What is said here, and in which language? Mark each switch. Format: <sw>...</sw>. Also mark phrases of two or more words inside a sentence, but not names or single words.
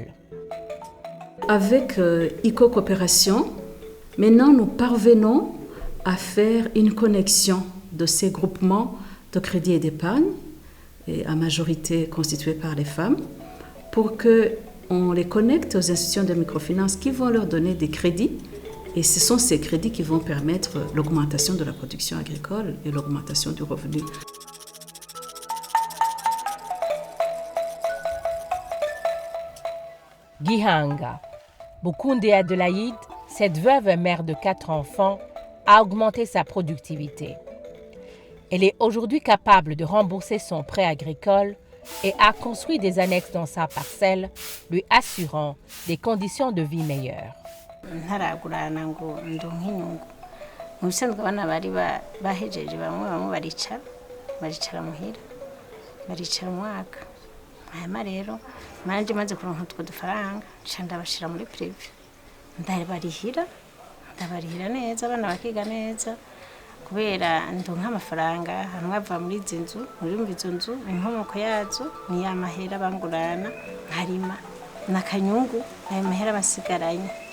<fr>Avec ICO-Coopération, maintenant nous parvenons à faire une connexion de ces groupements de crédit et d'épargne, et à majorité constitués par les femmes, pour qu'on les connecte aux institutions de microfinance qui vont leur donner des crédits. Et ce sont ces crédits qui vont permettre l'augmentation de la production agricole et l'augmentation du revenu. Gihanga. Bukunde Adelaide, cette veuve mère de 4 enfants, a augmenté sa productivité. Elle est aujourd'hui capable de rembourser son prêt agricole et a construit des annexes dans sa parcelle, lui assurant des conditions de vie meilleures.</fr> <rn>ntaragurana ngo ndonke inyungu mu bisanzwe abana bari bahejeje bamwe baricara muhira baricara umwaka hanyuma rero manje maze kuronka utwo dufaranga nca ndabashira muri prive ndabarihira neza abana bakiga neza kubera ndonka amafaranga hano bava muri izi nzu muri izo nzu inkomoko yazo ni ya mahera bangurana nkarima nakanyungu ayo mahera basigaranye.</rn>